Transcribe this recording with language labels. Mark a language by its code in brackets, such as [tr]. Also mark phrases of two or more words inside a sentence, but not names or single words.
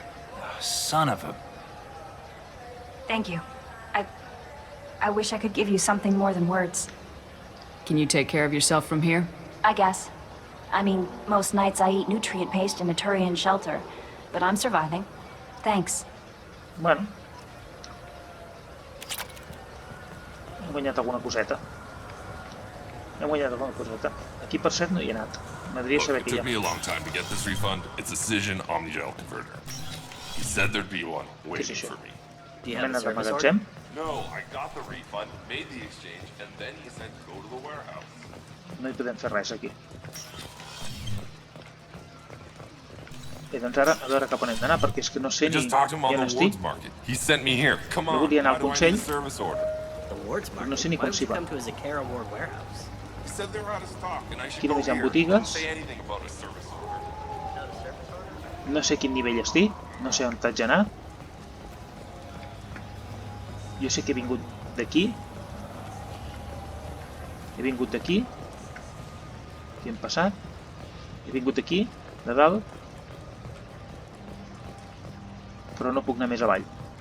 [en] Son of a... Thank you. I wish I could give you something more than words. Can you take care of yourself from here? I guess. I mean, most nights I eat nutrient paste in a Turian shelter, but I'm surviving. Thanks. [ca] Bueno. Hem guanyat alguna coseta. Hem guanyat alguna coseta. Aquí, per cert, no hi he anat. M'agradaria [en] Look, [ca] saber [en] it [ca] què hi [en] took me [ca] ha. [en] a long time to get this refund. It's a Cision Omnigel converter. He said there'd be one waiting [ca] això? [en] for me. [ca] Mena de magatzem? [en] No, I got the refund, made the exchange, and then he said go to the warehouse. [ca] No hi podem fer res, aquí. Bé, doncs ara, a veure cap on hem d'anar, perquè és que no sé [en] I [ca] ni [en] just talked to him [ca] on [en] on the [ca] estic. [en] Wards Market. He sent me here. Come [ca] Jo [en] on, [ca] volia anar [en] why [ca] al [en] do I need a [ca] Consell, [en] service order? The Wards Market? [ca] no sé ni [en] Why [ca] com [en] would [ca] s'hi [en] you [ca] va. [en] come to a Zakara Ward warehouse? He said they were out of stock, and I should [ca] Aquí [en] go [ca] només hi ha [en] here. [ca] botigues. [en] Don't say anything about a service order. No service order? [ca] No sé quin nivell estic, no sé on haig d'anar. Jo sé que he vingut d'aquí. He vingut d'aquí. Aquí hem passat. He vingut d'aquí, de dalt. Però no puc anar més avall.